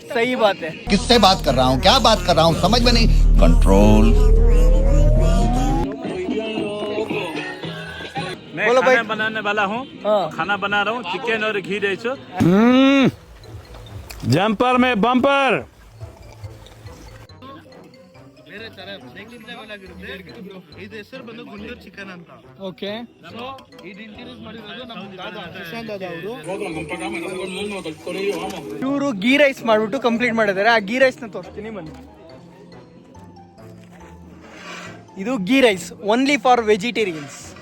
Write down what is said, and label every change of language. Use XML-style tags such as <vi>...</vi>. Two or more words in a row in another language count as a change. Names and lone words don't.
<hi>सही बात है. किससे बात कर रहा हूँ, क्या बात कर रहा हूँ, समझ में नहीं. कंट्रोल. मैं बोलो खाना भाई. बनाने वाला हूँ. हाँ. खाना बना रहा हूँ, चिकन और घी राइस. जंपर में बम्पर.</hi> <kn>ಇದು ಹೆಸರು ಬಂದು ಗುಂಡೂರು ಚಿಕನ್ ಅಂತ. ಓಕೆ, ಸೊ ಇದು ಇಂಟ್ರೊಡ್ಯೂಸ್ ಮಾಡಿರೋದು ನಮ್ಮ ದಾದಾ ಕಿಶನ್ ದಾದಾ ಅವರು. ಇವರು</kn> <en>ghee rice</en> <kn>ಮಾಡ್ಬಿಟ್ಟು ಕಂಪ್ಲೀಟ್ ಮಾಡಿದ್ದಾರೆ. ಆ</kn> <en>ghee rice</en> <kn>ನ ತೋರಿಸ್ತೀನಿ ಬನ್ನಿ. ಇದು</kn> <en>ghee rice only for vegetarians.</en>